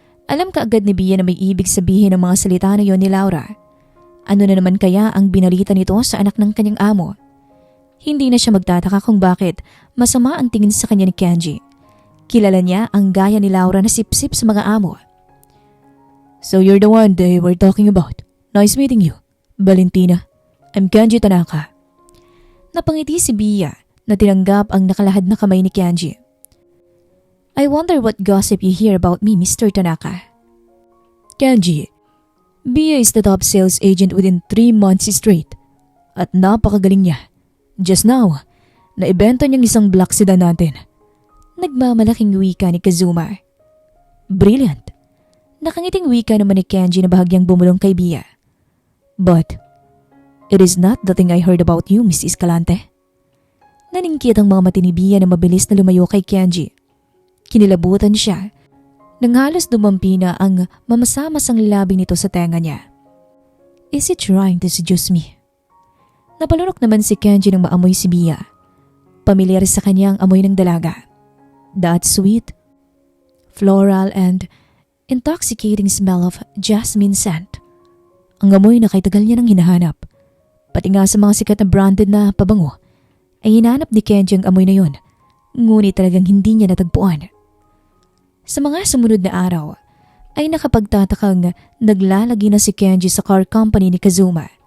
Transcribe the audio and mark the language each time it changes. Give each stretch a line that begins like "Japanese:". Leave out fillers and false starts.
Filipino: Alam ka agad ni Bia na may ibig sabihin ng mga salita na yon ni Laura. Ano na naman kaya ang binalita nito sa anak ng kanyang amo? Hindi na siya magtataka kung bakit masama ang tingin sa kanya ni Kenji. Kilala niya ang gaya ni Laura na sip-sip sa mga amo.
English: So you're the one they were talking about. Nice meeting you, Valentina. I'm Kenji Tanaka.
Filipino: Napangiti si Bia na tinanggap ang nakalahad na kamay ni Kenji.
English: I wonder what gossip you hear about me, Mr. Tanaka. Kenji, Bia is the top sales agent within 3 months straight.
Filipino: At napakagaling niya.
English: Just now,
Filipino: naibenta niyang isang black sedan natin. Nagmamalaking wika ni Kazuma.
English: Brilliant.
Filipino: Nakangiting wika naman ni Kenji na bahagyang bumulong kay Bia.
English: But, it is not the thing I heard about you, Miss Escalante.
Filipino: Naningkit ang mga mati ni Bia na mabilis na lumayo kay Kenji. Kinilabutan siya nang halos dumampi na ang mamasamasang labi nito sa tenga niya.
English: Is he trying to seduce me?
Filipino: Napalunok naman si Kenji nang maamoy si Bia. Pamilyar sa kanya ang amoy ng dalaga.
English: That sweet, floral and intoxicating smell of jasmine scent.
Filipino: Ang amoy na kay tagal niya nang hinahanap. Pati nga sa mga sikat na branded na pabango ay hinahanap ni Kenji ang amoy na yon. Ngunit talagang hindi niya natagpuan. Sa mga sumunod na araw ay nakapagtatakang naglalagi na si Kenji sa car company ni Kazuma.